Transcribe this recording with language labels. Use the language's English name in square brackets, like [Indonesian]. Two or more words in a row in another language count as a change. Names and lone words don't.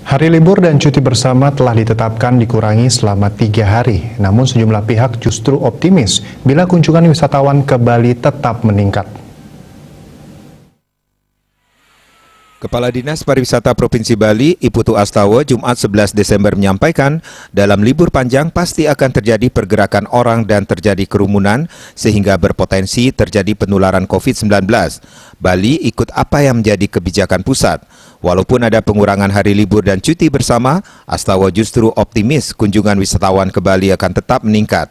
[Indonesian] Hari libur dan cuti bersama telah ditetapkan dikurangi selama 3 hari. Namun sejumlah pihak justru optimis bila kunjungan wisatawan ke Bali tetap meningkat. Kepala Dinas Pariwisata Provinsi Bali, Iputu Astawa, Jumat 11 Desember menyampaikan, dalam libur panjang pasti akan terjadi pergerakan orang dan terjadi kerumunan sehingga berpotensi terjadi penularan COVID-19. Bali ikut apa yang menjadi kebijakan pusat. Walaupun ada pengurangan hari libur dan cuti bersama, Astawa justru optimis kunjungan wisatawan ke Bali akan tetap meningkat.